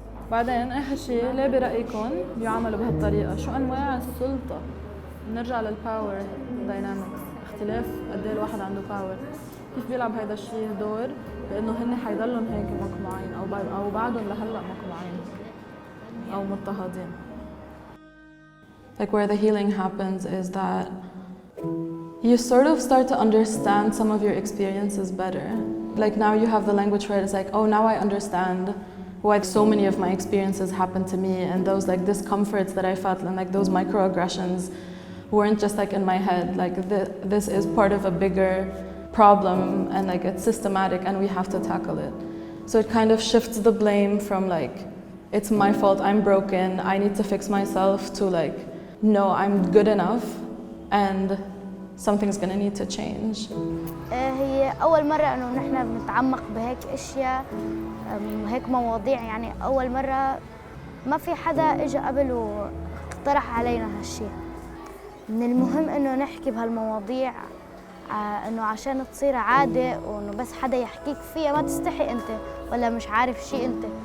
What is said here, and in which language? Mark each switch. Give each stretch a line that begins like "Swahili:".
Arabic: بعدين اخر شيء، ليه برايكم بيعملوا بهالطريقه؟ شو انواع السلطه؟ بنرجع للباور داينامكس، اختلاف قد ايه الواحد عنده باور، كيف بيلعب هذا الشيء دور بانه هن حيضلهم هيك مقموعين او بعدهم لهلا مقموعين او مضطهدين.
English: Like where the healing happens is that you sort of start to understand some of your experiences better. Like now you have the language where it's like, oh, now I understand why so many of my experiences happened to me, and those like discomforts that I felt and like those microaggressions weren't just like in my head. Like this is part of a bigger problem and like it's systematic and we have to tackle it. So it kind of shifts the blame from like, it's my fault, I'm broken, I need to fix myself, to like, no, I'm good enough and something's gonna need to change.
Arabic: هي أول مرة إنه نحن بنتعمق بهيك أشياء، هيك مواضيع. يعني أول مرة ما في حدا إجا قبل واقترح علينا هالشيء. من المهم إنه نحكي بهالمواضيع إنه عشان تصير عادة، وإنه بس حدا يحكيك فيها ما تستحي أنت ولا مش عارف شيء أنت.